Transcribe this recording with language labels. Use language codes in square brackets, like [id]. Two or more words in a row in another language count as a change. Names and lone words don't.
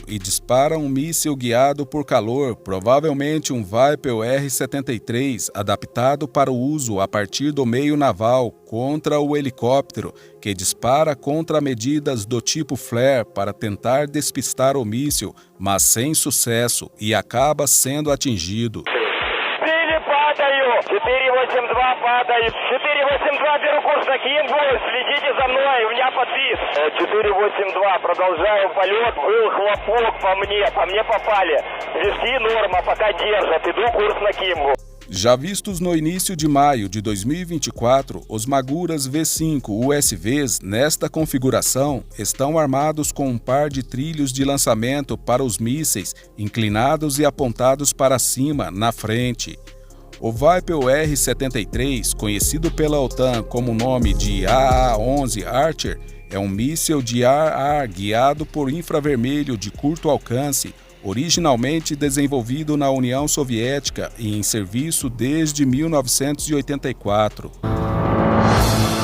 [pt] e dispara um míssil guiado por calor, provavelmente um Vypel R-73, adaptado para o uso a partir do meio naval contra o helicóptero, que dispara contramedidas do tipo flare para tentar despistar o míssil, mas sem sucesso, e acaba sendo atingido. [ru] 482 падает. 482, беру курс на Киеву. Следите за мной, у меня подвис. 482, продолжаю полет. Был хлопок по мне попали. Вески норма, пока держат. Иду курс на Киеву. [pt] Já vistos no início de maio de 2024, os Maguras V5 USVs, nesta configuração, estão armados com um par de trilhos de lançamento para os mísseis, inclinados e apontados para cima, na frente. O Vypel R-73, conhecido pela OTAN como o nome de AA-11 Archer, é um míssil de ar-ar guiado por infravermelho de curto alcance, originalmente desenvolvido na União Soviética e em serviço desde 1984.